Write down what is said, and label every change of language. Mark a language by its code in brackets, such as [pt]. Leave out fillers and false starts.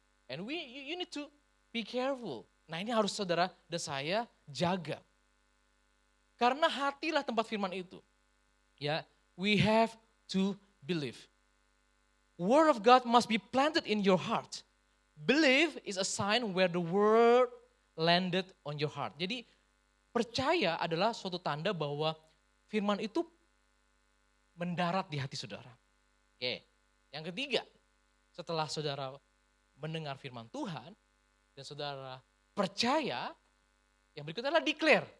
[en] And you need to be careful. [id] Nah ini harus saudara dan saya jaga. Karena hatilah tempat firman itu. Ya, [en] we have to believe. Word of God must be planted in your heart. Believe is a sign where the word landed on your heart. [id] Jadi percaya adalah suatu tanda bahwa firman itu mendarat di hati saudara. Oke. Yang ketiga, setelah saudara mendengar firman Tuhan dan saudara percaya, yang berikutnya adalah declare.